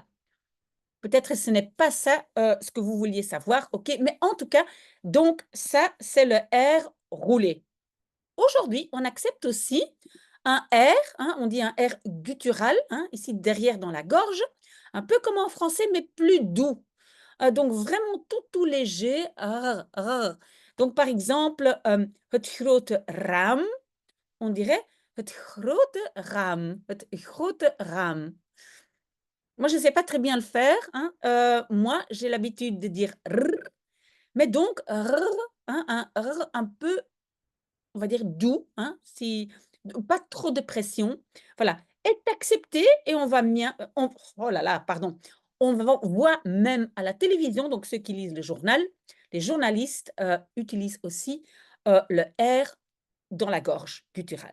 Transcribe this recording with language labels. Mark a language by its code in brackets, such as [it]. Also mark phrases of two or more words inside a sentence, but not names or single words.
[fr] Peut-être ce n'est pas ça, ce que vous vouliez savoir, OK, mais en tout cas, donc ça, c'est le R roulé. Aujourd'hui, on accepte aussi un R, hein, on dit un R guttural, hein, ici derrière dans la gorge, un peu comme en français, mais plus doux. Donc vraiment tout léger, rr, rr. Donc par exemple, [nl] het grote raam, [fr] on dirait [nl] het grote raam, het grote raam. [fr] Moi, je ne sais pas très bien le faire, hein. Moi, j'ai l'habitude de dire «rrr», mais donc «rrr», hein, un «rrr» un peu, on va dire doux, hein, si pas trop de pression. Voilà, est accepté et on va bien, on oh là là, pardon, on voit même à la télévision, donc ceux qui lisent le journal, les journalistes, utilisent aussi, le R dans la gorge gutturale.